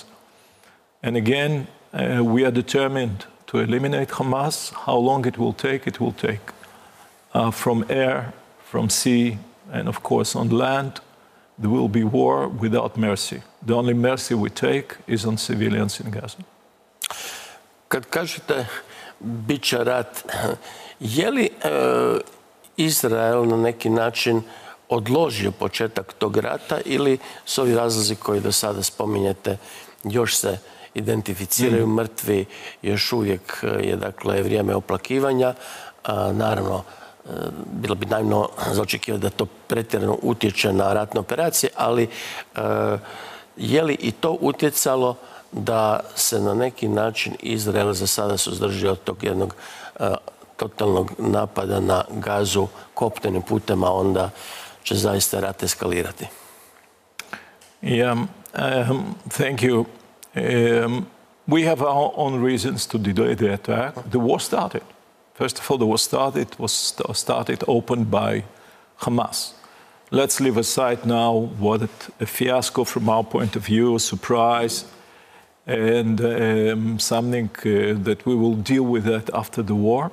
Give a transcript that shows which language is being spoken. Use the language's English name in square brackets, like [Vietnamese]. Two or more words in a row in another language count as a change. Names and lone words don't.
[English] And again, we are determined to eliminate Hamas. How long it will take, it will take. From air, from sea, and of course on land, there will be war without mercy. The only mercy we take is on civilians in Gaza. [Croatian] Kad kažete bit će rat, je li Izrael na neki način odložio početak tog rata ili su ovi razlozi koji do sada spominjete još se identificiraju mrtvi, još uvijek je dakle vrijeme oplakivanja. Naravno, bilo bi naivno za očekivati da to pretjerano utječe na ratne operacije, ali je li i to utjecalo da se na neki način Izrael za sada suzdržio od tog jednog totalnog napada na Gazu kopnenim putem, a onda će zaista rat eskalirati? [English] Yeah, thank you. We have our own reasons to delay the attack. The war started. First of all, the war started opened by Hamas. Let's leave aside now what a fiasco from our point of view, a surprise, and something that we will deal with that after the war.